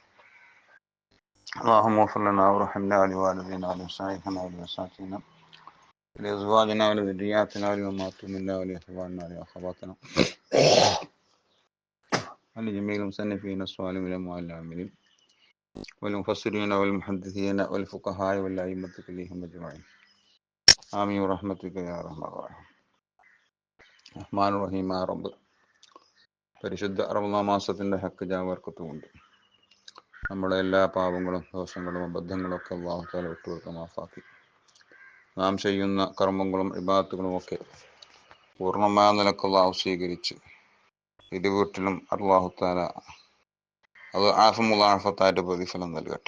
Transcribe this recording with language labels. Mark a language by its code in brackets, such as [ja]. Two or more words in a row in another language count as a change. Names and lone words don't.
[ar] اللهم اغفر لنا وارحمنا ولوالدينا ولمشايخنا ولأساتذتنا ولأزواجنا ولذرياتنا ولأمهات منا ولإخواننا ولأخواتنا ولجميع المصنفين الصالحين والعاملين والمفسرين والمحدثين والفقهاء والأئمة كلهم أجمعين. آمين برحمتك يا أرحم الراحمين. [ml] റഹ്മാൻ റഹീം റബ്ബ്, പരിശുദ്ധ റമളാൻ മാസത്തിൻ്റെ ഹക്ക് ജാവർക്കത്തുമുണ്ട്. നമ്മുടെ എല്ലാ പാപങ്ങളും ദോഷങ്ങളും അബദ്ധങ്ങളും ഒക്കെ [ar] الله تعالى [ml] വിട്ടുകൊടുത്ത് മാഫാക്കി നാം ചെയ്യുന്ന കർമ്മങ്ങളും ഇബാദത്തുകളും ഒക്കെ പൂർണ്ണമായ നിലക്ക് അല്ലാഹു സ്വീകരിച്ച് ഇരു വീട്ടിലും [ar] الله تعالى [ml] അത് ആഫത്തായിട്ട് പ്രതിഫലം നൽകട്ടെ.